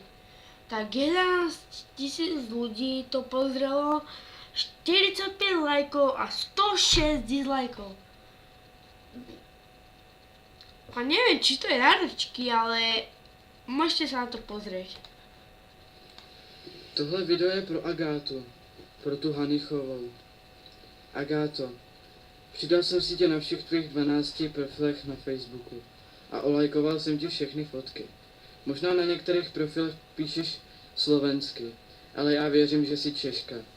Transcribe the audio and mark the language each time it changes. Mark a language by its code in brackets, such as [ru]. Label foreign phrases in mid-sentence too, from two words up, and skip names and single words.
[sk] Tak 11 000 ľudí to pozrelo, 45 lajkov a 106 dislajkov. A neviem, či to je náročky, ale môžete sa na to pozrieť. [cs] Tohle video je pro Agátu, pro tu Hanichovou. Agáto, přidal jsem si tě na všech tvých 12 profilech na Facebooku a olajkoval jsem ti všechny fotky. Možná na některých profilech píšeš slovensky, ale já věřím, že jsi Češka.